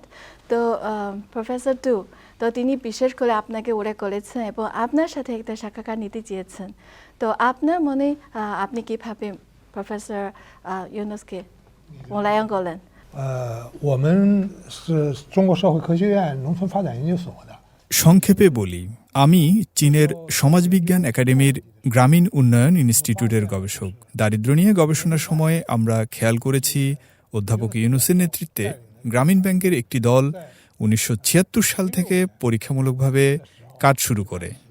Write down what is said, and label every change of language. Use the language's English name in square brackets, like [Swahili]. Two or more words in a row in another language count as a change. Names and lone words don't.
[Bangla] তো প্রফেসর দু, তো তিনি বিশেষ করে আপনাকে উল্লেখ করেছেন এবং আপনার সাথে একটা সাক্ষাৎকার নিতে চেয়েছেন। তো আপনার মনে আপনি কিভাবে প্রফেসর ইউনুসকে মূল্যায়ন করলেন? [Chinese] 我们是中国社会科学院农村发展研究所的， [Bangla] সংক্ষেপে বলি, আমি চীনের সমাজবিজ্ঞান একাডেমির গ্রামীণ উন্নয়ন ইনস্টিটিউটের গবেষক। দারিদ্র্য নিয়ে গবেষণার সময় আমরা খেয়াল করেছি অধ্যাপক ইউনুসের নেতৃত্বে গ্রামীণ ব্যাংকের একটি দল 1976 সাল থেকে পরীক্ষামূলকভাবে কাজ শুরু করে।